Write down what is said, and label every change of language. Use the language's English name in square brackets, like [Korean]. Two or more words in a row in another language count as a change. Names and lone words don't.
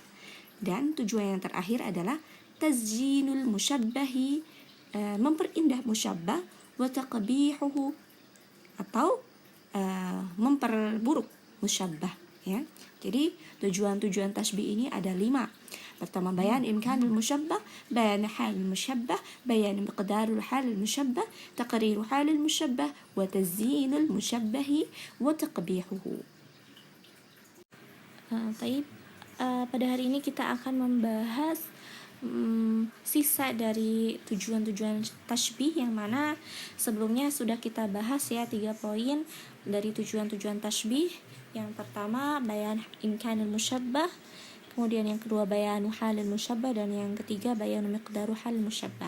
[Indonesian] Dan tujuan yang terakhir adalah [Arabic] تزيين المشبه, [Indonesian] memperindah musyabbah, [Arabic] وتقبيحه, [Indonesian] atau memperburuk musyabbah, ya. Jadi tujuan-tujuan tasbih ini ada 5. Pertama, [Arabic] بيان إمكان المشبه، بيان حال المشبه، بيان مقدار حال المشبه، تقرير حال المشبه، وتزيين المشبه، وتقبيحه. [Indonesian] Pada hari ini kita akan membahas sisa dari tujuan-tujuan tashbih, yang mana sebelumnya sudah kita bahas ya 3 poin dari tujuan-tujuan tashbih. Yang pertama [Arabic] بيان إمكان المشبه, [Indonesian] kemudian yang kedua [Arabic] بيان حال المشبه, [Indonesian] dan yang ketiga [Arabic] بيان مقدار حال المشبه.